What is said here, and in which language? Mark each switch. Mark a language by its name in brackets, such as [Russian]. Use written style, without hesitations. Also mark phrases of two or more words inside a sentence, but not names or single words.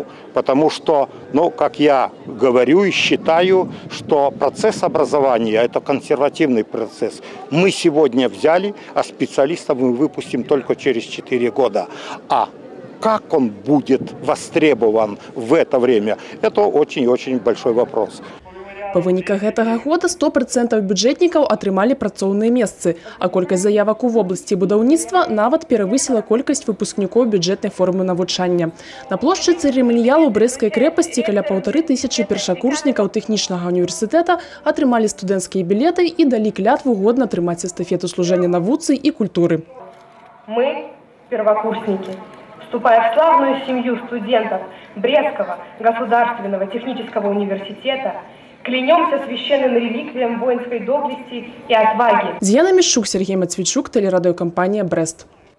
[Russian] Потому что, как я говорю и считаю, что процесс образования – это консервативный процесс. Мы сегодня взяли, а специалистов мы выпустим только через 4 года. А как он будет востребован в это время – это очень-очень большой вопрос. [Belarusian] Па выніках гэтага года 100% бюджэтнікаў атрымалі працоўныя месцы, а колькасць заявак у вобласці будаўніцтва нават перавысіла колькасць выпускнікоў бюджэтнай формы навучання. На плошчы цырыманіялу Брэсцкай крэпасці каля 1500 першакурснікаў тэхнічнага універсітэта атрымалі студэнцкія білеты і далі клятву годна трымаць эстафету служэння навуцы і культуры. [Russian] Мы, первокурсники, вступая в славную семью студентов Брестского государственного технического университета, клянемся священным реликвиям воинской доблести и отваги. Диана Мишук, Сергей Матвейчук, телерадиокомпания «Брест».